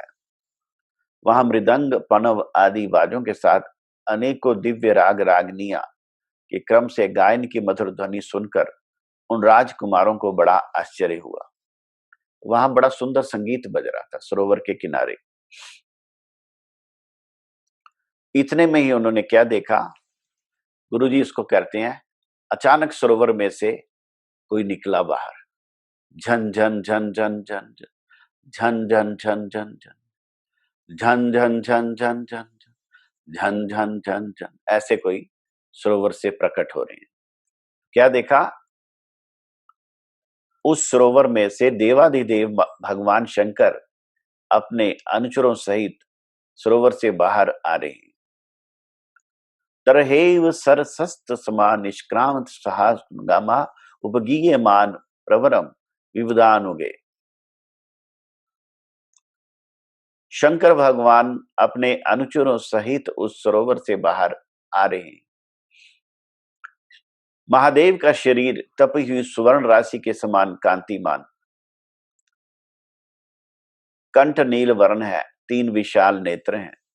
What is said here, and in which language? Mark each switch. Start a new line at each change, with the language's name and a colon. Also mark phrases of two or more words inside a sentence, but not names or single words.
Hindi: वहां मृदंग, पनव आदि बाजों के साथ अनेकों दिव्य राग रागनियां के क्रम से गायन की मधुर ध्वनि सुनकर उन राजकुमारों को बड़ा आश्चर्य हुआ। वहां बड़ा सुंदर संगीत बज रहा था सरोवर के किनारे। इतने में ही उन्होंने क्या देखा? गुरुजी इसको कहते हैं, अचानक सरोवर में से कोई निकला बाहर। झन झन झन झन झन झन झन झन झन झन झन झन झन झन झन झन। झन झन झन झन ऐसे कोई सरोवर से प्रकट हो रहे हैं। क्या देखा? उस सरोवर में से देवाधिदेव भगवान शंकर अपने अनुचरों सहित सरोवर से बाहर आ रहे हैं।
Sanskrit: तरहेव सरसस्त समा निष्क्रांत सहागामा उपगीयमान प्रवरम विविधानुगे।
Hindi: शंकर भगवान अपने अनुचरों सहित उस सरोवर से बाहर आ रहे हैं। महादेव का शरीर तपी हुई सुवर्ण राशि के समान कांतिमान, कंठ नील वर्ण है, 3 विशाल नेत्र हैं।